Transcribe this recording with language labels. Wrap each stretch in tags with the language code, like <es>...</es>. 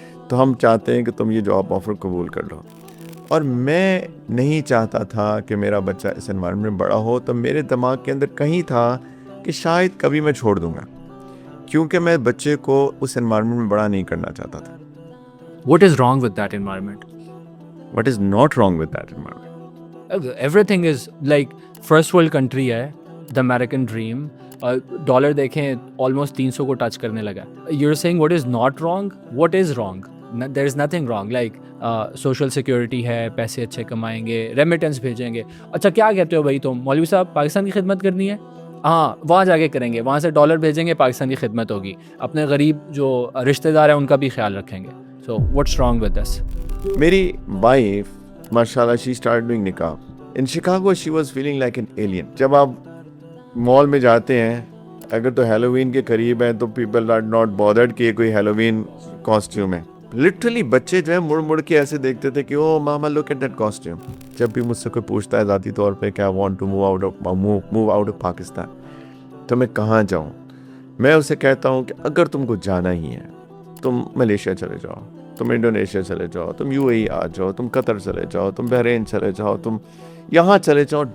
<ur>تو ہم چاہتے ہیں کہ تم یہ جاب آفر قبول کر لو. اور میں نہیں چاہتا تھا کہ میرا بچہ اس انوائرمنٹ میں بڑا ہو. تو میرے دماغ کے اندر کہیں تھا کہ شاید کبھی میں چھوڑ دوں گا کیونکہ میں بچے کو اس انوائرمنٹ میں بڑا نہیں کرنا چاہتا تھا.</ur> <en>What is wrong with that environment? What is not wrong with that environment? Everything is like first world country ہے, the American dream.</en> <ur>ڈالر دیکھیں almost 300 کو ٹچ کرنے لگا.</ur> <en>You're saying what is not wrong? What is wrong? There is nothing wrong.</en> <ur>Like social security ہے, پیسے اچھے کمائیں گے, remittance بھیجیں گے. اچھا کیا کہتے ہو بھائی تم مولوی صاحب پاکستان کی خدمت کرنی ہے, ہاں وہاں جا کے کریں گے, وہاں سے ڈالر بھیجیں گے, پاکستان کی خدمت ہوگی, اپنے غریب جو رشتہ دار ہیں ان کا بھی خیال رکھیں گے.</ur> <en>So what's wrong with this? میری wife ماشاءاللہ she started doing نکاح. In Chicago she was feeling like an alien.</en> <ur>جب آپ مال میں جاتے ہیں اگر تو ہیلووین کے قریب ہے تو</ur> <en>people are not bothered</en> <ur>کہ کوئی ہیلووین کاسٹیوم ہے. لٹرلی بچے جو ہے مڑ کے ایسے دیکھتے تھے کہ</ur> <en>Oh mama look at that costume.</en> <ur>جب بھی مجھ سے کوئی پوچھتا ہے ذاتی طور پہ کہ</ur> <en>I want to move out of Pakistan</en> <ur>تو میں کہاں جاؤں, میں اسے کہتا ہوں کہ اگر تم کو جانا ہی ہے تم ملیشیا چلے جاؤ, تم انڈونیشیا چلے جاؤ, تم یو اے ای آ جاؤ, تم قطر چلے جاؤ, تم بحرین چلے جاؤ, تم یہاں چلے جاؤ.</ur>